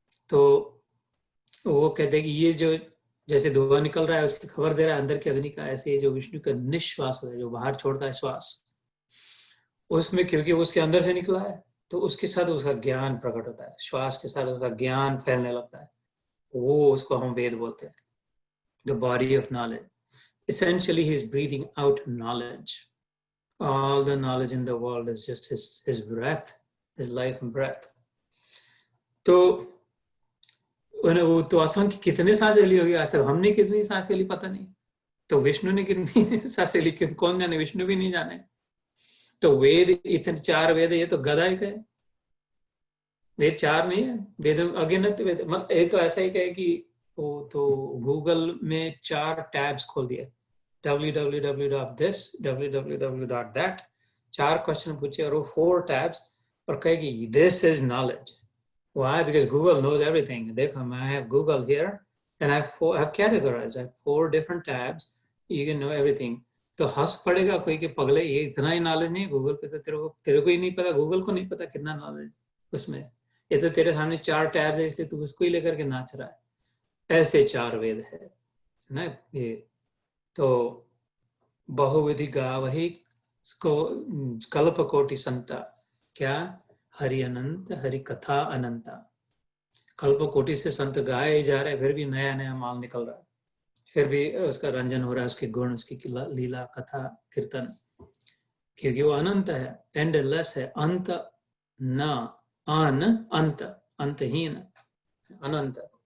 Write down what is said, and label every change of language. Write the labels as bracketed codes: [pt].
[hi] तो वो कहते हैं कि ये जो जैसे धुआं निकल रहा है उसकी खबर दे रहा है अंदर की अग्नि का, ऐसे जो विष्णु का निश्वास होता है, जो बाहर छोड़ता है श्वास, उसमें क्योंकि उसके अंदर से निकला है तो उसके साथ उसका ज्ञान प्रकट होता है, श्वास के साथ उसका ज्ञान फैलने लगता है, वो उसको हम वेद बोलते हैं, [en] The body of knowledge. Essentially, he's breathing out knowledge. All the knowledge in the world is just his breath, his life and breath. [hi] तो वो तो असंख्य कितने सांसें ली होगी आज तक, हमने कितनी सांसें ली पता नहीं, तो विष्णु ने कितनी सांसें ली कौन जाने, विष्णु भी नहीं जाने। तो वेद इतने 4 वेद, ये तो गधा ही कहे, वेद 4 नहीं है, वेद अगिनत वेद, मतलब ये तो ऐसा ही कहे कि वो तो गूगल में 4 टैब्स खोल दिए, www.this, www.that, 4 क्वेश्चन पूछे और वो 4 टैब्स, और कहेगी [en] This is knowledge. Why? Because Google knows everything. देखो, I have Google here and I have categorized, I have 4 different tabs, you can know everything. [hi] तो हंस पड़ेगा कोई कि पगले ये इतना ही नॉलेज नहीं गूगल पे, तो तेरे को ही नहीं पता, गूगल को नहीं पता कितना नॉलेज उसमें, ये तो तेरे सामने 4 टैब्स है इसलिए तू उसको ही लेकर के नाच रहा है। ऐसे 4 वेद है ना ये। तो बहुविधि गावहि को कल्प कोटि संता, क्या हरि अनंत, हरि कथा अनंता, कल्प कोटि से संत गाए जा रहे, फिर भी नया नया माल निकल रहा है, फिर भी उसका रंजन हो रहा है, उसके गुण, उसकी लीला कथा कीर्तन, क्योंकि वो अनंत है, एंडलेस है, अंत न अन अंत, अंतहीन, अनंत।